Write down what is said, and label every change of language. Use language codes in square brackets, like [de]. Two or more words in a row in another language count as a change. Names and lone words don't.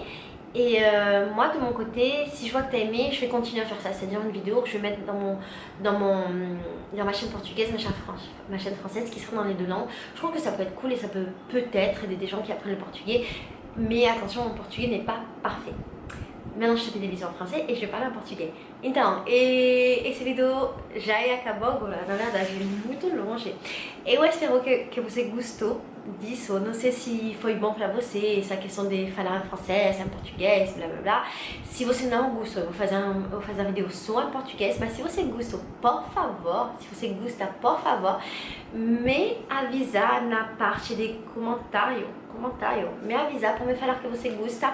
[fr] Et moi de mon côté, si je vois que tu as aimé, je vais continuer à faire ça, c'est-à-dire une vidéo que je vais mettre dans ma chaîne portugaise, ma chaîne française, qui sera dans les deux langues. Je trouve que ça peut être cool et ça peut peut-être aider des gens qui apprennent le portugais. Mais attention, mon portugais n'est pas parfait. Maintenant, je te fais des bisous en français e je vais parler [pt] em português. Então, esse vídeo já acabou agora, na verdade, muito longe. Eu espero que você gostou disso. Não sei se foi bom pra você, essa questão de falar em francês, em português, blá blá blá. Se você não gostou, eu vou fazer a vídeo só em português, mas se você gostou, por favor, me avisar na parte de comentário, me avisar para me falar que você gosta.